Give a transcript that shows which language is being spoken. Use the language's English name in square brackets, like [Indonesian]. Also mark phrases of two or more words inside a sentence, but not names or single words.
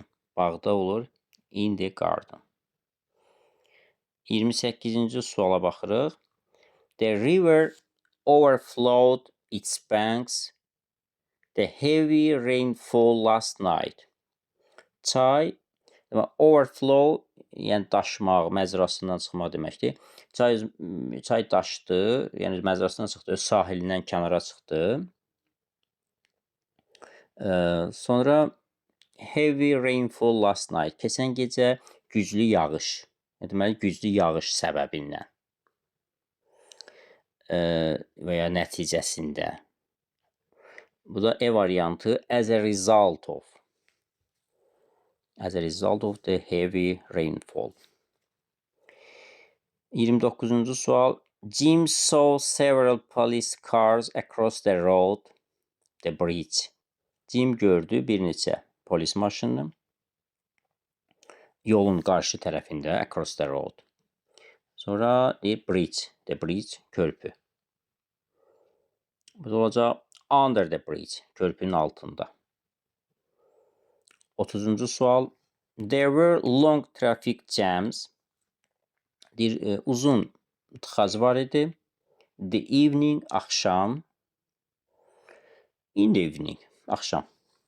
[Azerbaijani] Bağda olur. [English] In the garden. [Azerbaijani] 28-ci suala baxırıq. [English] The river overflowed its banks. The heavy rainfall last night. [Azerbaijani] Çay, overflow, yəni daşmaq, məcrasından çıxmaq deməkdir. Çay daşdı, yəni məcrasından çıxdı, öz sahilindən kənara çıxdı. [English] Sonra heavy rainfall last night. [Azerbaijani] Keçən gecə güclü yağış. Deməli, güclü yağış səbəbindən və ya nəticəsində. Bu da E variantı. [English] As a result of. As a result of the heavy rainfall. [Azerbaijani] 29-cu sual. [English] Jim saw several police cars across the road, the bridge. [Azerbaijani] Jim gördü bir neçə polis maşınını yolun qarşı tərəfində, [English] across the road. Sonra bridge, the bridge, [Azerbaijani] körpü. Bu da olacaq [English] under the bridge, [Azerbaijani] körpünün altında. 30-cu sual. [English] There were long traffic jams. [Azerbaijani] Uzun tıxac var idi. [English] The evening, axşam. In the evening, [Azerbaijani] axşam.